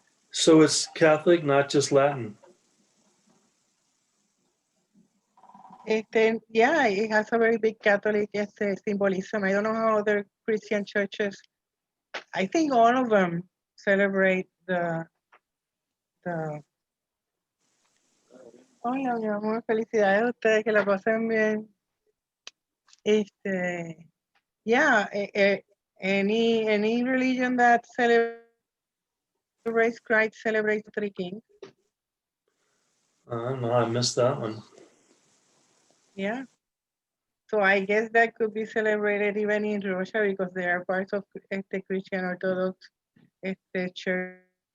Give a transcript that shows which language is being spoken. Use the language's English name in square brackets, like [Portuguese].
[English] So it's Catholic, not just Latin. Yeah, it has a very big Catholic symbolism. I don't know how other Christian churches. I think all of them celebrate the. [Spanish] Hola, mi amor, felicidades a ustedes, que la pasen bien. [English] Yeah, any religion that celebrates Christ celebrates the three kings. I don't know. I missed that one. Yeah. So I guess that could be celebrated even in Russia because they are parts of the Christian Orthodox church